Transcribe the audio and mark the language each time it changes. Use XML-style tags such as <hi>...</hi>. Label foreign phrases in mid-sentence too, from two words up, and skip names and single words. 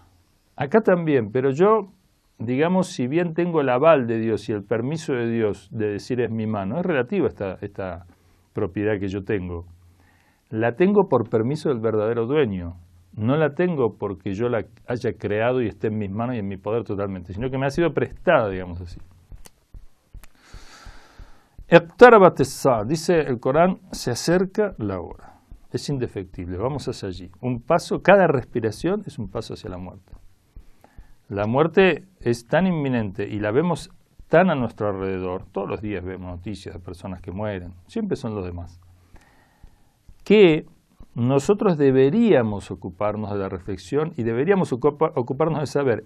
<es>Acá también, pero yo, digamos, si bien tengo el aval de Dios y el permiso de Dios de decir es mi mano, es relativa esta propiedad que yo tengo. La tengo por permiso del verdadero dueño. No la tengo porque yo la haya creado y esté en mis manos y en mi poder totalmente, sino que me ha sido prestada, digamos así.</es> <ar>اقتربت الساعة,</ar> <es>dice el Corán, se acerca la hora. Es indefectible, vamos hacia allí. Un paso, cada respiración es un paso hacia la muerte. La muerte es tan inminente y la vemos tan a nuestro alrededor, todos los días vemos noticias de personas que mueren, siempre son los demás, que nosotros deberíamos ocuparnos de la reflexión y deberíamos ocuparnos de saber.</es>